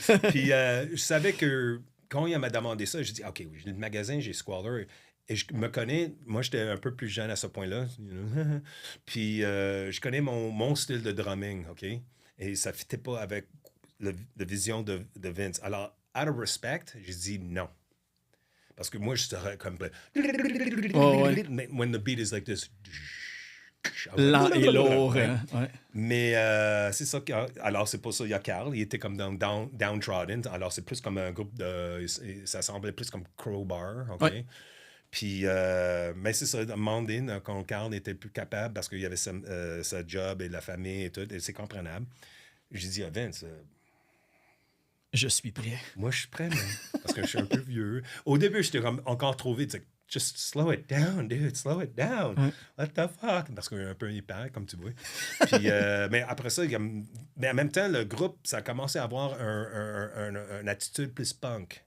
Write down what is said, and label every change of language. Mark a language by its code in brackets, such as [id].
[fr] Puis, je savais que quand il m'a demandé ça, j'ai dit, OK, oui, j'ai le magasin, j'ai Squalor. Et je me connais, moi j'étais un peu plus jeune à ce point-là, puis je connais mon style de drumming, OK? Et ça ne fitait pas avec la vision de Vince. Alors, [en] out of respect, [fr] j'ai dit non. Parce que moi, je serais comme... Mais [en] when the beat is like this... [fr] Lent et lourd. Ouais. Mais c'est ça. Alors, c'est pour ça, il y a Carl, il était comme dans Downtrodden. Alors, c'est plus comme un groupe de... Ça semblait plus comme Crowbar, OK? Ouais. Puis, mais c'est ça, Mandine, quand Carl n'était plus capable parce qu'il y avait sa job et la famille et tout, et c'est comprenable. J'ai dit à Vince, je suis prêt. Moi, je suis prêt, man, parce que je suis un peu vieux. Au début, j'étais encore trop vite. [en] Just slow it down, dude, slow it down. [fr] Ouais. [en] What the fuck? [fr] Parce qu'il est un peu hyper, comme tu vois. Puis, mais après ça, mais en même temps, le groupe, ça a commencé à avoir une attitude plus punk.